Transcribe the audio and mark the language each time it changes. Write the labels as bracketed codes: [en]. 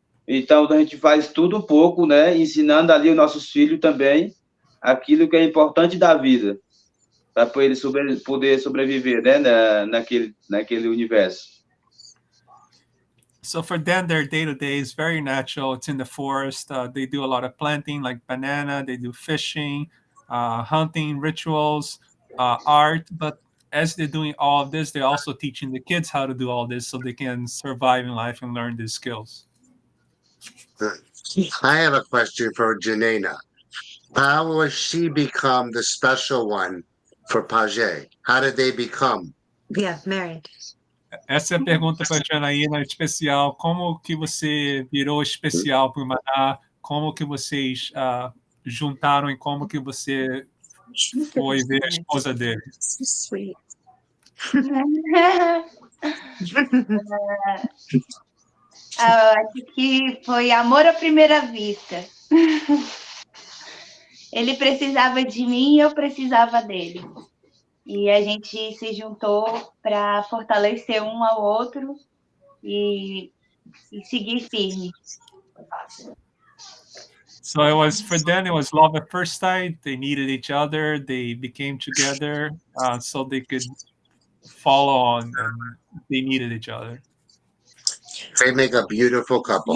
[pt] Então, a gente faz tudo um pouco, né? Ensinando ali os nossos filhos também aquilo que é importante da vida, para eles poder sobreviver, né? Naquele universo. [en] So for them, their day-to-day is very natural. It's in the forest. They do a lot of planting, like banana. They do fishing, hunting, rituals, art. But as they're doing all of this, they're also teaching the kids how to do all this so they can survive in life and learn these skills. I have a question for Janena. How was she become the special one for Pajé? How did they become? Yeah, married. [pt] Essa é a pergunta para a Janaína especial. Como que você virou especial para o Maná? Como que vocês juntaram e como que você foi ver a esposa dele? [en] Sweet. [pt] Acho que foi amor à primeira vista. Ele precisava de mim e eu precisava dele. E a gente se juntou para fortalecer um ao outro e seguir firme. [en] So it was for them. It was love at first sight. They needed each other. They became together so they could follow on, and they needed each other. They make a beautiful couple.